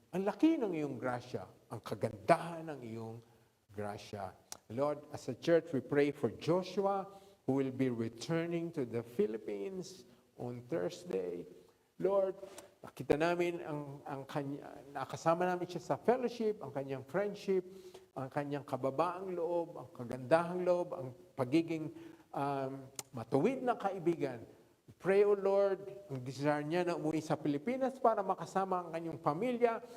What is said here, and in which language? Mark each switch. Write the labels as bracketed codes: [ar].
[tl] Ang laki ng iyong grasya, ang kagandahan ng iyong grasya. [en] Lord, as a church, we pray for Joshua, who will be returning to the Philippines on Thursday. [tl] Lord, nakita namin nakasama namin siya sa fellowship, ang kanyang friendship, ang kanyang kababaang loob, ang kagandahang loob, ang pagiging matuwid na kaibigan. [en] Pray, O Lord, [tl] ang desire niya na umuwi sa Pilipinas para makasama ang kanyang pamilya.